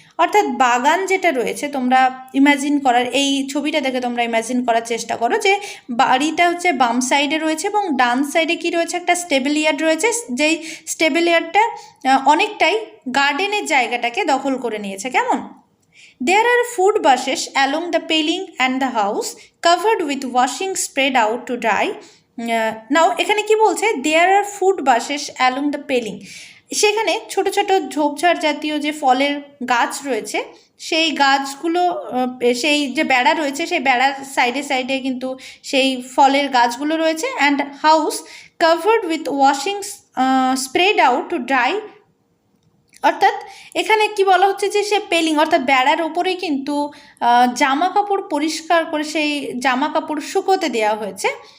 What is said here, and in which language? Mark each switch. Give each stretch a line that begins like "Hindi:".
Bangla: অর্থাৎ বাগান যেটা রয়েছে, তোমরা ইমাজিন করার, এই ছবিটা দেখে তোমরা ইমাজিন করার চেষ্টা করো যে বাড়িটা হচ্ছে বাম সাইডে রয়েছে এবং ডান সাইডে কি রয়েছে, একটা স্টেবল ইয়ার্ড রয়েছে, যেই স্টেবল ইয়ার্ডটা অনেকটাই গার্ডেনের জায়গাটাকে দখল করে নিয়েছে। কেমন?
English: There are food bushes along the paling and the house covered with washing spread out to dry.
Bangla: Now এখানে কি বলছে,
English: there are food bushes along the paling,
Bangla: সেখানে ছোট ছোট ঝোপঝাড় জাতীয় যে ফলের গাছ রয়েছে সেই গাছগুলো, সেই যে বেড়া রয়েছে সেই বেড়ার সাইডে সাইডে কিন্তু সেই ফলের গাছগুলো রয়েছে।
English: and house covered with washing spread out to dry,
Bangla: অর্থাৎ এখানে কি বলা হচ্ছে যে সে পেলিং অর্থাৎ বেড়ার ওপরেই কিন্তু জামা কাপড় পরিষ্কার করে সেই জামা কাপড় শুকোতে দেওয়া হয়েছে।